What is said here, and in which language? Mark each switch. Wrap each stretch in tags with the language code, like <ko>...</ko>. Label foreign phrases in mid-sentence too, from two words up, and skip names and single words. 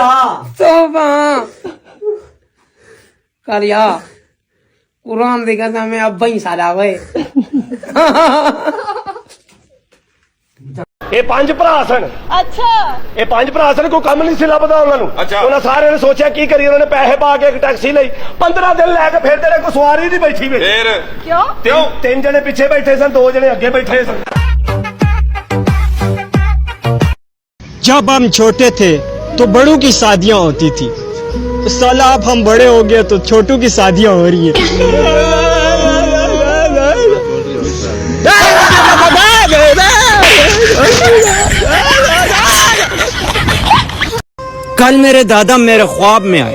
<pa>तोबा कर या कुरान दी कसम मैं अब्बा ही साला वे ਇਹ ਪੰਜ ਭਰਾ ਸਨ। अच्छा ਇਹ ਪੰਜ ਭਰਾ ਸਨ, ਕੋਈ ਕੰਮ ਨਹੀਂ ਸੀ ਲੱਭਦਾ ਉਹਨਾਂ ਨੂੰ। ਉਹਨਾਂ ਸਾਰਿਆਂ ਨੇ ਸੋਚਿਆ ਕੀ ਕਰੀਏ, ਉਹਨਾਂ ਨੇ ਪੈਸੇ ਪਾ ਕੇ ਇੱਕ ਟੈਕਸੀ ਲਈ 15 ਦਿਨ ਲੈ ਕੇ ਫਿਰ ਤੇਰੇ ਕੋਈ ਸਵਾਰੀ ਨਹੀਂ ਬੈਠੀ ਵੇ। ਫਿਰ क्यों ਤਿੰਨ ਜਣੇ ਪਿੱਛੇ ਬੈਠੇ ਸਨ, ਦੋ ਜਣੇ ਅੱਗੇ ਬੈਠੇ ਸਨ।</pa> <hi>जब हम छोटे थे तो बड़ों की शादियां होती थी। साला अब हम बड़े हो गए तो छोटों की शादियां हो रही हैं। कल मेरे दादा मेरे ख्वाब में आए।</hi>